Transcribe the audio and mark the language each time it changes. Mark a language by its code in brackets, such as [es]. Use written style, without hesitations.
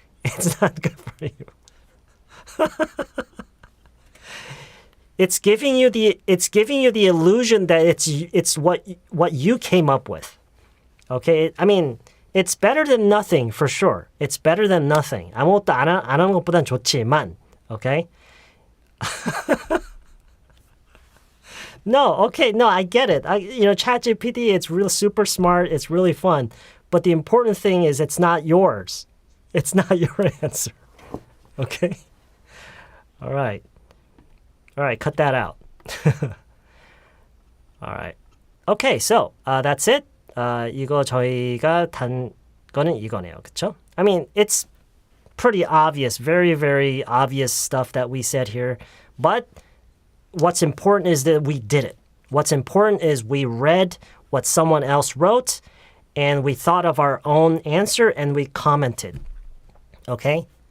[en] It's not good for you. It's giving you the illusion that it's what you came up with. Okay? I mean, it's better than nothing for sure. It's better than nothing. [ko] 아무것도 안 하는 것보단 좋지만, okay? [en] No, I get it. ChatGPT, it's real super smart. It's really fun. But the important thing is it's not yours. It's not your answer. Okay? All right, cut that out. All right. Okay, so that's it. [ko] 이거 저희가 단 거는 이거네요. 그쵸? [en] I mean, it's pretty obvious, very, very obvious stuff that we said here. But what's important is that we did it. What's important is we read what someone else wrote and we thought of our own answer and we commented. Okay?